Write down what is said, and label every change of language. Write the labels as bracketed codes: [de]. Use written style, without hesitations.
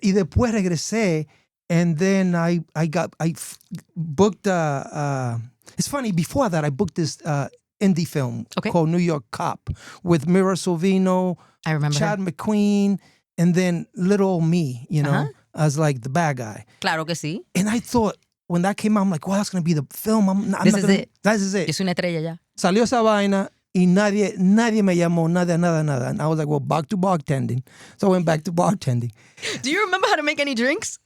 [es] Y después regresé, [en] and then I booked it's funny, before that I booked this indie film called New York Cop with Mira Sorvino, I remember Chad McQueen, and then little old me, as like the bad guy. [es] Claro que sí. [en] And I thought, when that came out, I'm like, well, that's going to be the film. This is it. This is it. [es] Yo soy una estrella ya. Salió esa vaina y nadie me llamó, nada. [en] And I was like, well, back to bartending. So I went back to bartending. Do you remember how to make any drinks?